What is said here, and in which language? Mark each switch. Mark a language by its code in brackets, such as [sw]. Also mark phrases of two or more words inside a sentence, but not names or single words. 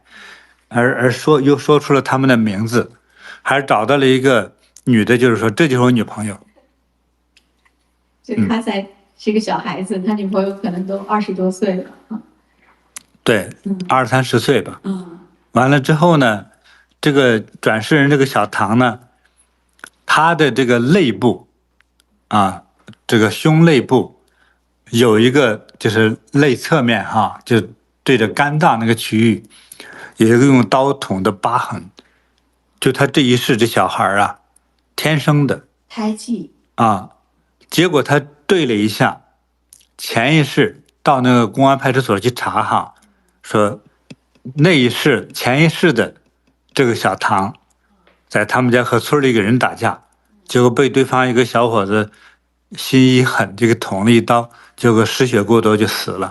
[zh] 又說出了他們的名字，還找到了一個女的，就是說這就是我女朋友。就他是個小孩子，他女朋友可能都20多歲了。对，20、30歲吧。完了之後呢，這個轉世人這個小唐呢，他的這個肋部這個胸肋部有一個就是肋側面就對着肝臟那個區域。有一個用刀捅的疤痕，就他這一世這小孩天生的胎記結果他對了一下，前一世到那個公安派出所去查說那一世前一世的這個小唐，在他們家和村裡一個人打架，結果被對方一個小伙子心一狠，這個捅了一刀，結果失血過多就死了。